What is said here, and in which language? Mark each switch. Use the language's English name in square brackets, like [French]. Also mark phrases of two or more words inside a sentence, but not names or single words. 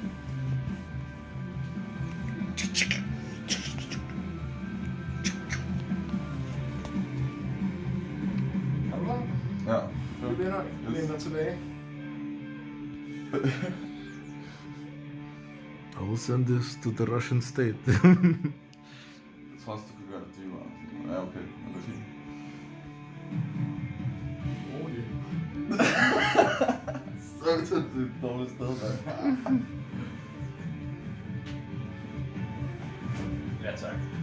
[Danish] Er du klar? Ja. Vi vender tilbage. [English] I will send this to the Russian state. [Danish] Jeg tror også, du kan gøre det dybere. Ja, okay. Det er fint. Så er det et dårligt sted, der. Ja, tak.